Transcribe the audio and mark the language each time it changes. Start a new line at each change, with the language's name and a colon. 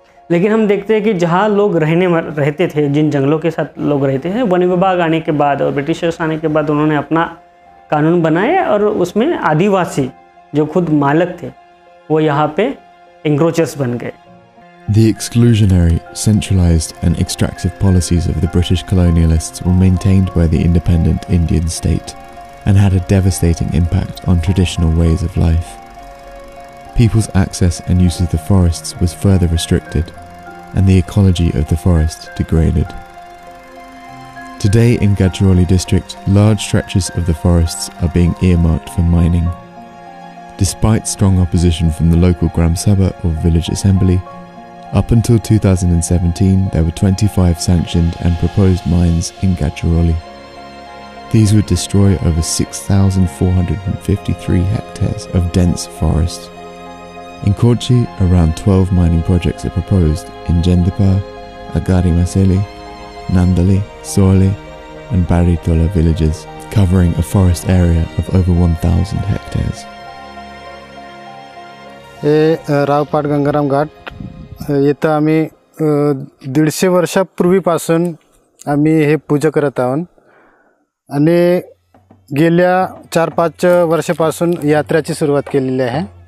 Hindi: लेकिन हम देखते हैं कि जहाँ लोग रहते थे, जिन जंगलों के साथ लोग रहते थे, वन विभाग आने के बाद और ब्रिटिशर्स आने के बाद उन्होंने अपना कानून बनाए और उसमें आदिवासी जो खुद मालक थे वो यहाँ पे इंक्रोचर्स बन गए।
English: The exclusionary, centralized and extractive policies of the British colonialists were maintained by the independent Indian state and had a devastating impact on traditional ways of life. People's access and use of the forests was further restricted and the ecology of the forest degraded. Today in Gadchiroli district, large stretches of the forests are being earmarked for mining. Despite strong opposition from the local Gram Sabha or village assembly, up until 2017 there were 25 sanctioned and proposed mines in Gadchiroli. These would destroy over 6,453 hectares of dense forest. In Kochi, around 12 mining projects are proposed in Jendapa, Agari Maseli, Nandali, Sole and Baritola villages, covering a forest area of over 1,000 hectares.
Marathi: रावपाट गंगाराम घाट येतं आम्ही 150 वर्षापूर्वीपासून आम्ही हे पूजा करत आहोत आणि गेल्या 4-5 वर्षापासून यात्रेची सुरुवात केलेली आहे।